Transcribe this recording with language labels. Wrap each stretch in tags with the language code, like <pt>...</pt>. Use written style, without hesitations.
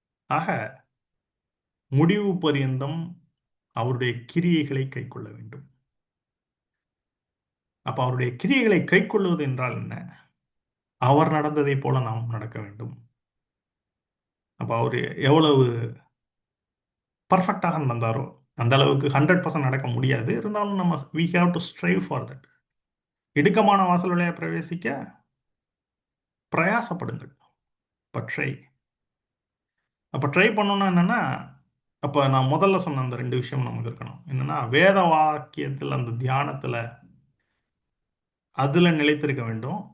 <ta>ஆக முடிவு பரியந்தம் அவருடைய கிரியைகளை கைக்கொள்ள வேண்டும். அப்ப அவருடைய கிரியைகளை கைக்கொள்வது என்றால் என்ன? அவர் நடந்ததை போல நாம் நடக்க வேண்டும். அப்ப அவர் எவ்வளவு பர்ஃபெக்டாக நடந்தாரோ அந்த அளவுக்கு 100% நடக்க முடியாது. இருந்தாலும் நம்ம</ta> <en>we have to strive for that.</en> <ta>இடுக்கமான வாசல் வழியாக பிரவேசிக்க பிரயாசப்படுங்கள். ட்ரை. அப்ப ட்ரை பண்ணணும்னா என்னன்னா, அப்ப நான் முதல்ல சொன்ன அந்த 2 விஷயம் நமக்கு இருக்கணும். என்னன்னா, வேத வாக்கியத்தில் அந்த தியானத்துல அதுல நிலைத்திருக்க வேண்டும்.</ta>